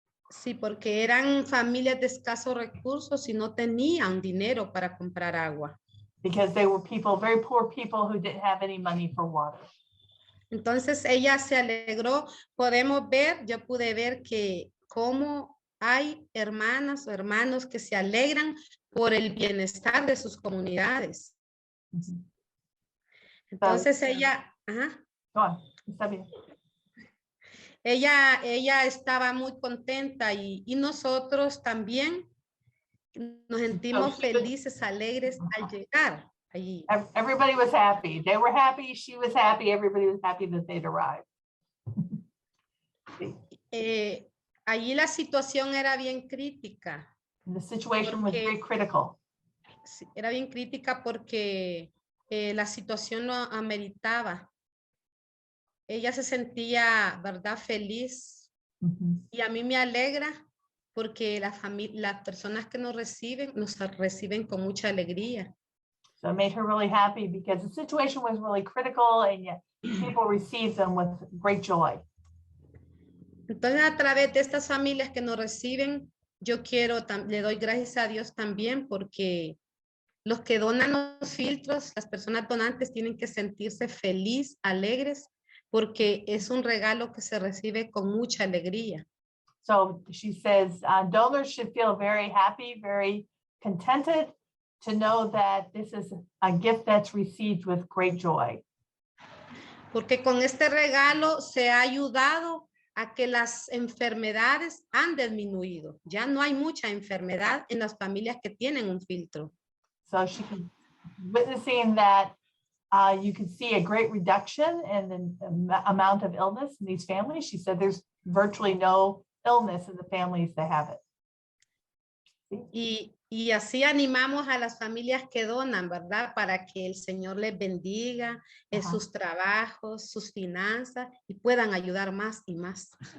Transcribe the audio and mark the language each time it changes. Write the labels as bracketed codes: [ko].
[es] Sí, porque eran familias de escasos recursos y no tenían dinero para comprar agua. [en] Because they were people, very poor people who didn't have any money for water. [es] Entonces ella se alegró. Yo pude ver que cómo hay hermanas o hermanos que se alegran por el bienestar de sus comunidades. Entonces ella, Está bien. Ella estaba muy contenta y nosotros también nos sentimos felices, alegres al llegar allí. [en] Everybody was happy. They were happy. She was happy. Everybody was happy that they'd arrived. [es] Allí la situación era bien crítica. [en] And the situation was very critical. [es] Era bien crítica porque la situación lo ameritaba. Ella se sentía, ¿verdad?, feliz. Y a mí me alegra porque las personas que nos reciben con mucha alegría. [en] So it made her really happy because the situation was really critical and yet people received them with great joy. [es] Entonces, a través de estas familias que nos reciben, le doy gracias a Dios también porque los que donan los filtros, las personas donantes tienen que sentirse feliz, alegres, porque es un regalo que se recibe con mucha alegría. [en] So she says donors should feel very happy, very contented to know that this is a gift that's received with great joy. [es] Porque con este regalo se ha ayudado a que las enfermedades han disminuido. Ya no hay mucha enfermedad en las familias que tienen un filtro. [en] So she can witnessing that you can see a great reduction in the amount of illness in these families. She said there's virtually no illness in the families that have it. [es] Y así animamos a las familias que donan, ¿verdad? Para que el Señor les bendiga en sus trabajos, sus finanzas y puedan ayudar más y más.